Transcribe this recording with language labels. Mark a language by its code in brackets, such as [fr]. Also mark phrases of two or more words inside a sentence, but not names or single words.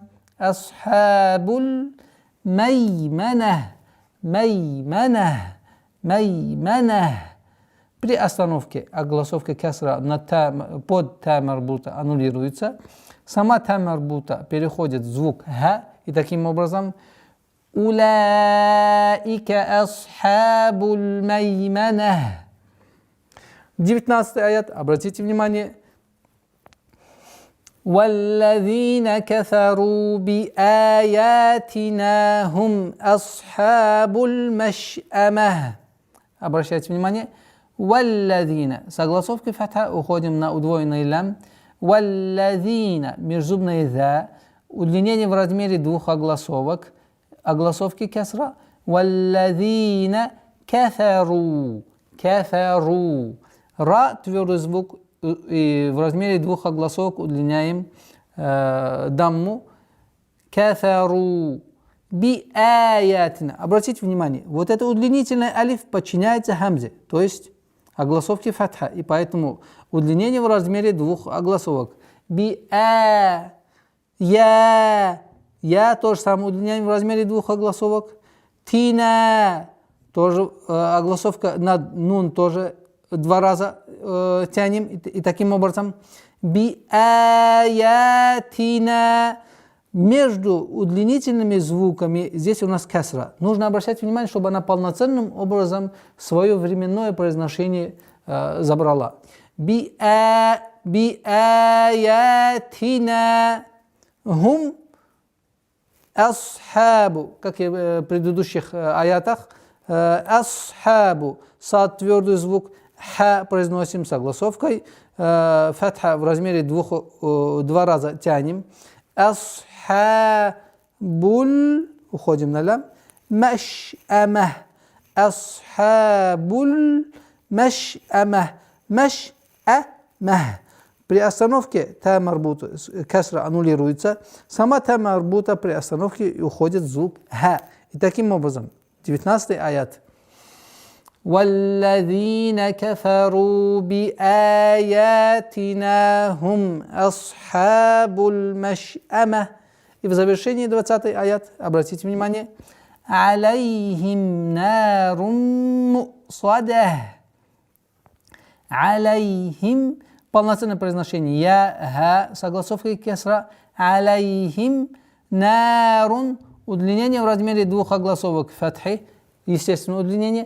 [ar] أصحاب الميمنة, [ru] При остановке огласовка кесра под [ar] تاء مربوطة [ru] аннулируется. Сама [ar] تاء مربوطة [ru] переходит в звук ха, и таким образом улаика [ar] أصحاب الميمنة. [ru] 19 аят, обратите внимание. [ar] وَالَّذِينَ كَفَرُوا بِآيَاتِنَا هُمْ أَصْحَابُ الْمَشْأَمَةِ. [ru] Обращайте внимание. وَالَّذِينَ. С огласовки фатха уходим на удвоенный лям. [ar] وَالَّذِينَ. [ru] Межзубный за. Удлинение в размере 2 огласовок. Огласовки кесра. [ar] وَالَّذِينَ كَفَرُوا. [ru] Ра твердый звук. И в размере 2 огласовок удлиняем дамму. [ar] كفروا بآياتنا. [ru] Обратите внимание, вот это удлинительное алиф подчиняется хамзе, то есть огласовке фатха, и поэтому удлинение в размере 2 огласовок. Би я то же самое удлиняем в размере 2 огласовок. Тина тоже огласовка над нун тоже 2 раза тянем, и таким образом [ar] بآياتنا. [ru] Между удлинительными звуками здесь у нас касра. Нужно обращать внимание, чтобы она полноценным образом свое временное произношение забрала. [ar] بآياتنا هم أصحاب. [ru] Как и в предыдущих аятах. Асхабу. Сад твердый звук. Ха произносим с огласовкой. Фатха в размере 2 раза тянем. Асхабуль. Уходим на лям. [ar] مشأمة. أصحاب المشأمة. Маш'амah. [ru] При остановке [ar] تاء مربوطة, [ru] касра аннулируется. Сама [ar] تاء مربوطة [ru] при остановке уходит звук ха. И таким образом, 19 аят. [ar] وَالَّذِينَ كَفَرُوا بِآيَاتِنَا هُمْ أَصْحَابُ الْمَشْأَمَةِ. [ru] И в завершении 20 аят, обратите внимание, [ar] عَلَيْهِمْ نَارٌ مُؤْصَدَةٌ. عَلَيْهِمْ. [ru] Полноценное произношение. Я, с огласовкой кесра. [ar] عَلَيْهِمْ نَارٌ. [ru] Удлинение в размере 2 огласовок фатхи. Естественное удлинение.